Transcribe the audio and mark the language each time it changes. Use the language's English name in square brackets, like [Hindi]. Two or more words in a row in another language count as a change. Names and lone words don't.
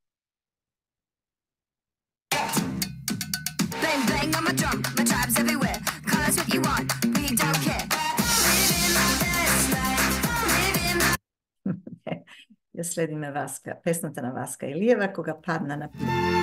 [English] Bang bang on my drum, my tribe's everywhere. Call us what you want, we don't care. Living my best life, living my... [Macedonian] Ја следиме Васка, песната на Васка Илиева, кога падна на пилот.